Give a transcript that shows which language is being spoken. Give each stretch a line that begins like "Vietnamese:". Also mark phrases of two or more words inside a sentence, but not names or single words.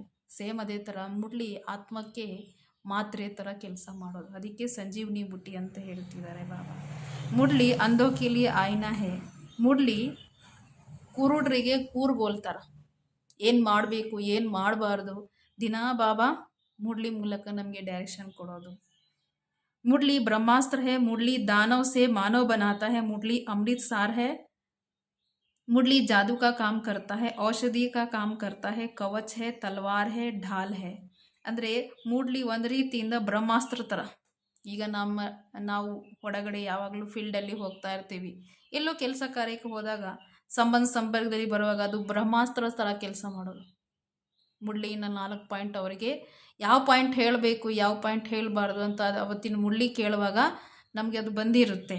Kannada: ಸೇಮ್ ಅದೇ ಥರ ಮುರಳಿ ಆತ್ಮಕ್ಕೆ ಮಾತ್ರೆ ಥರ ಕೆಲಸ ಮಾಡೋದು. ಅದಕ್ಕೆ ಸಂಜೀವನಿ ಬುಟ್ಟಿ ಅಂತ ಹೇಳ್ತಿದ್ದಾರೆ ಬಾಬಾ.
Hindi: मुरली अंधों के लिए आईना है.
Kannada: ಮುರಳಿ ಕುರುಡ್ರಿಗೆ ಕೂರ್ಗೋಲ್ತಾರ. ಏನು ಮಾಡಬೇಕು, ಏನು ಮಾಡಬಾರ್ದು ದಿನಾ ಬಾಬಾ ಮುರಳಿ ಮೂಲಕ ನಮಗೆ ಡೈರೆಕ್ಷನ್ ಕೊಡೋದು.
Hindi: मुरली ब्रह्मास्त्र है. मुरली दानव से मानव बनाता है. मुरली अमृत सार है. मुरली जादू का काम करता है, औषधि का काम करता है, कवच है, तलवार है, ढाल है.
Kannada: ಅಂದರೆ ಮುರಳಿ ಒಂದು ರೀತಿಯಿಂದ ಬ್ರಹ್ಮಾಸ್ತ್ರ ಥರ. ಈಗ ನಾವು ಹೊರಗಡೆ ಯಾವಾಗಲೂ ಫೀಲ್ಡಲ್ಲಿ ಹೋಗ್ತಾ ಇರ್ತೀವಿ, ಎಲ್ಲೋ ಕೆಲಸ ಕಾರ್ಯಕ್ಕೆ ಹೋದಾಗ ಸಂಪರ್ಕದಲ್ಲಿ ಬರುವಾಗ ಅದು ಬ್ರಹ್ಮಾಸ್ತ್ರ ಥರ ಕೆಲಸ ಮಾಡೋದು. ಮುರಳಿನ 4 ಪಾಯಿಂಟ್ ಅವರಿಗೆ ಯಾವ ಪಾಯಿಂಟ್ ಹೇಳಬೇಕು, ಯಾವ ಪಾಯಿಂಟ್ ಹೇಳಬಾರ್ದು ಅಂತ ಅವತ್ತಿನ ಮುರಳಿ ಕೇಳುವಾಗ ನಮಗೆ ಅದು ಬಂದಿರುತ್ತೆ.